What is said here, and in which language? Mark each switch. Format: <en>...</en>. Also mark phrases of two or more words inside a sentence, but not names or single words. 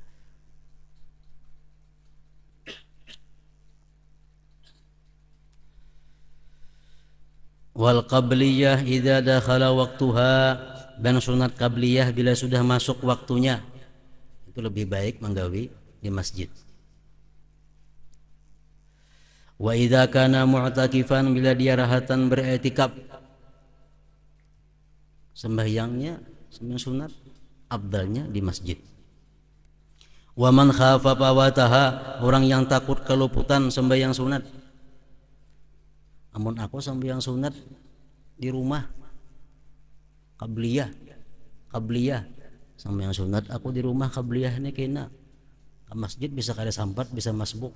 <ar>والقبلية إذا دخل وقتها,</ar> <bjn>dan sunat qabliyah bila sudah masuk waktunya itu lebih baik menggawi di masjid.</bjn> <ar>وإذا كان معتكفا,</ar> <bjn>bila dia rahatan beriktikaf, sembahyangnya sembahyang sunat afdalnya di masjid.</bjn> <ar>ومن خاف فواتها,</ar> <bjn>orang yang takut keluputan sembahyang sunat. Amun aku sembahyang sunat di rumah qabliyah sembahyang sunat aku di rumah qabliyah ini kena ke masjid bisa kada sampat bisa masbuk.</bjn>